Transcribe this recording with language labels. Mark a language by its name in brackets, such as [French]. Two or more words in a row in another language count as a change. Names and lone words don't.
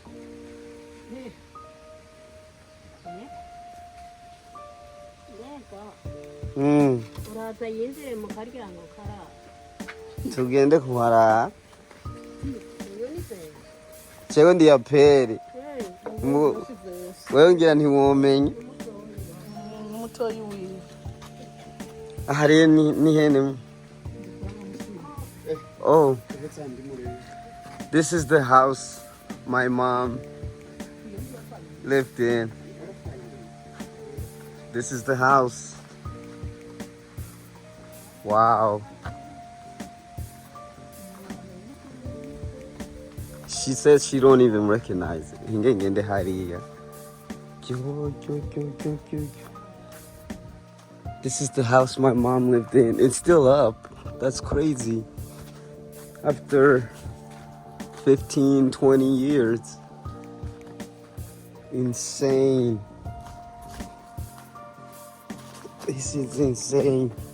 [Rundi] Tugende kuhara. Chego ndi yaperi. wewe ngira ntiwomenye mutoyi wiwe hariya ni hene. [English] Oh, this is the house my mom lived in. This is the house. Wow. She says she don't even recognize it. [Rundi] Ngende hariya. [English] This is the house my mom lived in. It's still up. That's crazy. After 15, 20 years. Insane. This is insane.